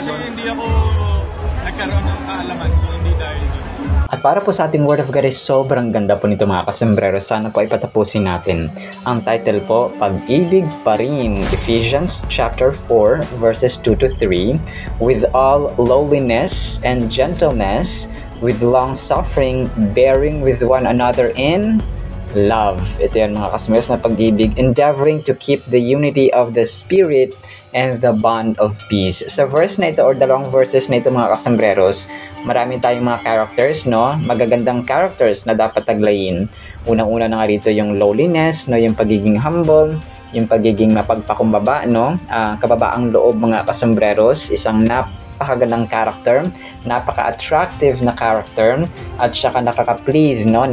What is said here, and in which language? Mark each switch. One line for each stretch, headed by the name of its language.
Filipino: Kasi hindi ako nagkaroon ng kaalaman kung hindi dahil dito. At para po sa ating Word of God is sobrang ganda po nito mga kasembreros. Sana po ay patapusin natin. Ang title po, Pag-ibig pa rin.
English: Ephesians chapter 4 verses 2-3. With all lowliness and gentleness, with long suffering, bearing with one another in love.
Filipino: Ito yan mga kasembreros na pag-ibig.
English: Endeavoring to keep the unity of the Spirit and the bond of peace.
Filipino: Sa verse na ito or dalawang verses na ito mga kasembreros, marami tayong mga characters, no? Magagandang characters na dapat taglayin. Unang-una na nga rito yung lowliness, no? Yung pagiging humble, yung pagiging mapagpakumbaba, no? Kababaang loob mga kasembreros, isang napakagandang character, napaka-attractive na character, at saka nakaka-please, no?